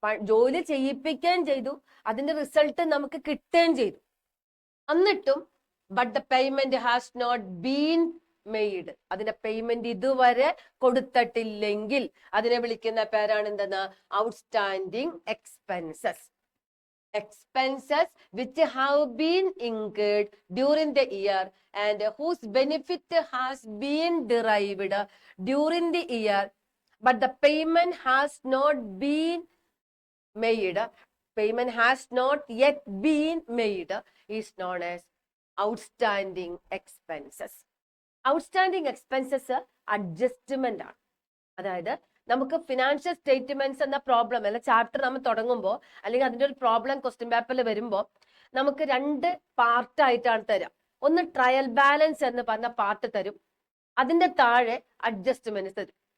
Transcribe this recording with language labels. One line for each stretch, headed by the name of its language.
Malayalam: ജോലി ചെയ്യിപ്പിക്കുകയും ചെയ്തു, അതിന്റെ റിസൾട്ട് നമുക്ക് കിട്ടുകയും ചെയ്തു.
English: എന്നിട്ടും but the payment has not been made.
Malayalam: അതിന്റെ പേയ്മെന്റ് ഇതുവരെ കൊടുത്തിട്ടില്ലെങ്കിൽ അതിനെ വിളിക്കുന്ന പേരാണ് എന്തെന്ന്?
English: Outstanding expenses. Expenses which have been incurred during the year and whose benefit has been derived during the year but the payment has not been made, payment has not yet been made, is known as outstanding expenses.
Malayalam: Outstanding expenses adjustment ആണ്. അതായത് നമുക്ക് financial statements എന്ന problem അല്ല chapter നമ്മൾ തുടങ്ങുമ്പോൾ, അല്ലെങ്കിൽ അതിന്റെ ഒരു പ്രോബ്ലം ക്വസ്റ്റ്യൻ പേപ്പറിൽ വരുമ്പോൾ നമുക്ക് 2 പാർട്ടായിട്ടാണ് തരാം. ഒന്ന് ട്രയൽ ബാലൻസ് എന്ന് പറഞ്ഞ പാർട്ട് തരും, അതിന്റെ താഴെ അഡ്ജസ്റ്റ്മെന്റ്സ് തരും.